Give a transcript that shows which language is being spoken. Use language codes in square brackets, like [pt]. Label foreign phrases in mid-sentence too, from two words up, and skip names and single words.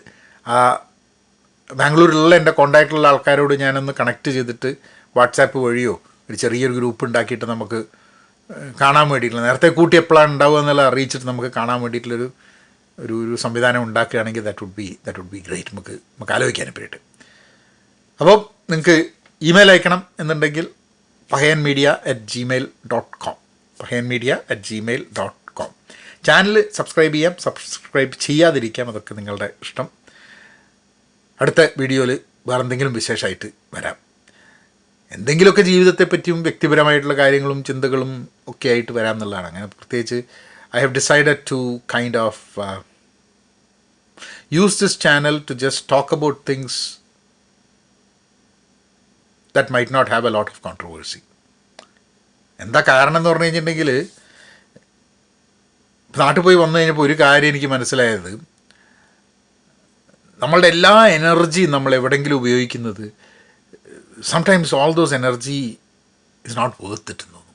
[ml] ആ ബാംഗ്ലൂരിലുള്ള എൻ്റെ കോൺടാക്റ്റിലുള്ള ആൾക്കാരോട് ഞാനൊന്ന് കണക്ട് ചെയ്തിട്ട് വാട്സാപ്പ് വഴിയോ ഒരു ചെറിയൊരു ഗ്രൂപ്പ് ഉണ്ടാക്കിയിട്ട് നമുക്ക് കാണാൻ വേണ്ടിയിട്ടുള്ള, നേരത്തെ കൂട്ടി എപ്പോഴാണ് ഉണ്ടാവുക എന്നുള്ള അറിയിച്ചിട്ട് നമുക്ക് കാണാൻ വേണ്ടിയിട്ടുള്ളൊരു ഒരു സംവിധാനം ഉണ്ടാക്കുകയാണെങ്കിൽ [en] that would be great. [ml] നമുക്ക് ആലോചിക്കാനും പറ്റിയിട്ട്. അപ്പോൾ നിങ്ങൾക്ക് ഇമെയിൽ അയക്കണം എന്നുണ്ടെങ്കിൽ pahayanmedia@gmail.com pahayanmedia@gmail.com. ചാനൽ സബ്സ്ക്രൈബ് ചെയ്യാം, സബ്സ്ക്രൈബ് ചെയ്യാതിരിക്കാം, അതൊക്കെ നിങ്ങളുടെ ഇഷ്ടം. അടുത്ത വീഡിയോയിൽ വേറെ എന്തെങ്കിലും വിശേഷമായിട്ട് വരാം. എന്തെങ്കിലുമൊക്കെ ജീവിതത്തെപ്പറ്റിയും വ്യക്തിപരമായിട്ടുള്ള കാര്യങ്ങളും ചിന്തകളും ഒക്കെ ആയിട്ട് വരാം എന്നുള്ളതാണ്. അങ്ങനെ പ്രത്യേകിച്ച് [en] I have decided to kind of use this channel to just talk about things that might not have a lot of controversy. [ml] എന്താ കാരണം എന്ന് പറഞ്ഞു കഴിഞ്ഞിട്ടുണ്ടെങ്കിൽ, നാട്ടിൽ പോയി വന്നു കഴിഞ്ഞപ്പോൾ ഒരു കാര്യം എനിക്ക് മനസ്സിലായത്, നമ്മളുടെ എല്ലാ എനർജിയും നമ്മൾ എവിടെയെങ്കിലും ഉപയോഗിക്കുന്നത് [en] sometimes all those energy is not worth it [ml] എന്ന് തോന്നും.